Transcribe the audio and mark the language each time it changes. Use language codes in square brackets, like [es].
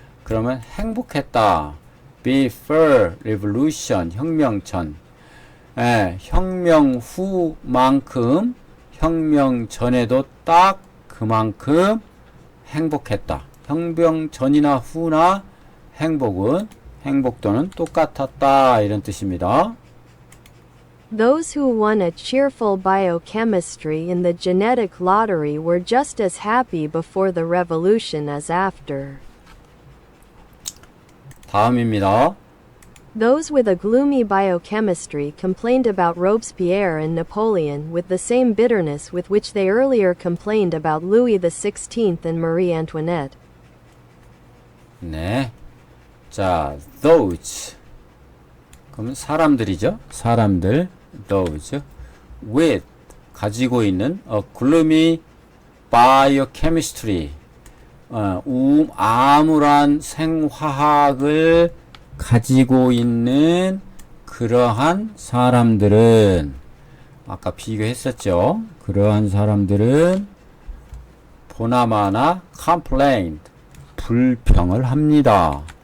[ko] 그러면 행복했다. [en] before revolution [ko] 혁명 전 혁명 후만큼 혁명 전에도 딱 그만큼 행복했다. 혁명 전이나 후나 행복도는 똑같았다. 이런 뜻입니다. [en] Those who won a cheerful biochemistry in the genetic lottery were just as happy before the revolution as after. [ko] 다음입니다. [en] Those with a gloomy biochemistry complained about Robespierre and Napoleon with the same bitterness with which they earlier complained about Louis XVI and Marie Antoinette. [ko] 네. 자, those. 그러면 사람들이죠. 사람들. those. with. 가지고 있는 [en] a gloomy biochemistry. [ko] 암울한 생화학을 가지고 있는 그러한 사람들은 아까 비교했었죠. 그러한 사람들은 보나마나 complained 불평을 합니다.